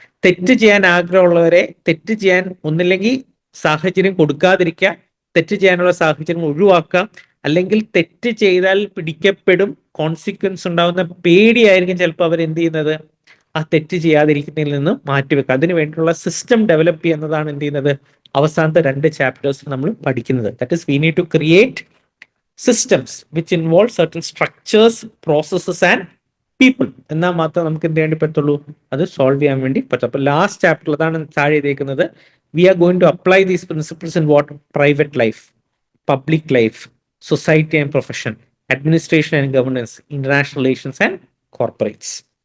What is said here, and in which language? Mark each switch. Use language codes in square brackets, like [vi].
[ml] തെറ്റ് ചെയ്യാൻ ആഗ്രഹമുള്ളവരെ തെറ്റ് ചെയ്യാൻ ഒന്നില്ലെങ്കിൽ സാഹചര്യം കൊടുക്കാതിരിക്കുക, തെറ്റ് ചെയ്യാനുള്ള സാഹചര്യം ഒഴിവാക്കുക, അല്ലെങ്കിൽ തെറ്റ് ചെയ്താൽ പിടിക്കപ്പെടും, കോൺസിക്വൻസ് ഉണ്ടാവുന്ന പേടിയായിരിക്കും ചിലപ്പോൾ അവർ എന്ത് ചെയ്യുന്നത്, ആ തെറ്റ് ചെയ്യാതിരിക്കുന്നതിൽ നിന്ന് മാറ്റിവെക്കുക. അതിന് വേണ്ടിയുള്ള സിസ്റ്റം ഡെവലപ്പ് ചെയ്യുന്നതാണ് എന്ത് ചെയ്യുന്നത്, അവസാനത്തെ 2 ചാപ്റ്റേഴ്സ് നമ്മൾ പഠിക്കുന്നത്. [en] That is we need to create systems which involve certain structures, processes and people. [ml] എന്നാൽ മാത്രം നമുക്ക് എന്ത് വേണ്ടി പറ്റുള്ളൂ, അത് സോൾവ് ചെയ്യാൻ വേണ്ടി പറ്റും. അപ്പൊ ലാസ്റ്റ് ചാപ്റ്റർ അതാണ് താഴെ എഴുതിയിരിക്കുന്നത്, [en] We are going to apply these principles in what, private life, public life, society and profession, administration and governance, international relations and corporates.